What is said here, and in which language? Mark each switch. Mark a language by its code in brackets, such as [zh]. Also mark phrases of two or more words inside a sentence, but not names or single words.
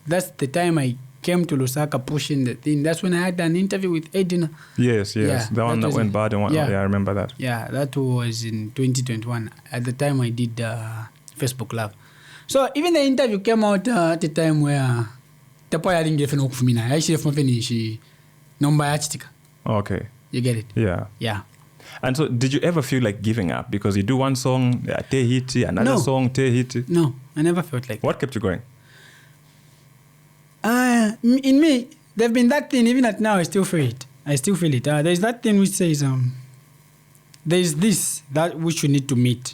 [en] That's the time I came to Lusaka pushing the thing. That's when I had an interview with Edina. Yes. Yeah, the one that went bad and yeah, I remember that. Yeah, that was in 2021. At the time I did Facebook Love. So even the interview came out at the time where [bem] Tapo ya ringi fena ukufumina. Aishi fumafeni nomba ya chitika. [en] Okay. You get it? Yeah. Yeah. And so did you ever feel like giving up? Because you do one song, [bem] te hiti, [en] another song, [bem] te hiti. [en] No, I never felt like What kept you going? In me, there's been that thing, even at now, I still feel it. There's that thing which says, there's this, that which you need to meet.